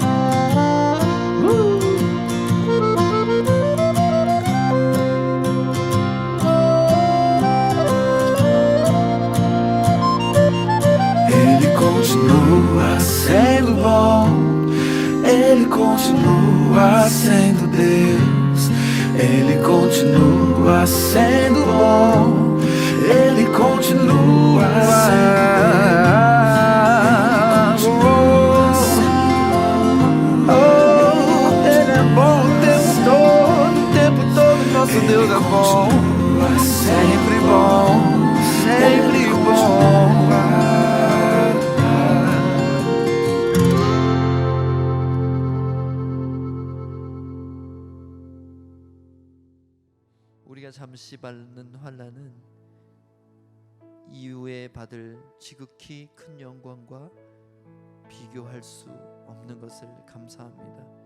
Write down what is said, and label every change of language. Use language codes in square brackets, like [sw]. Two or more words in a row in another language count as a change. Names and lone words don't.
[pt] Ele continua sendo bom, Ele continua sendo Deus, Ele continua sendo bom, Ele continua sendo Deus. Oh, Ele é bom o tempo todo, nosso Deus é bom, sempre bom, sempre bom. [ko] 우리가 잠시 받는 환난은 이후에 받을 지극히 큰 영광과 비교할 수 없는 것을 감사합니다.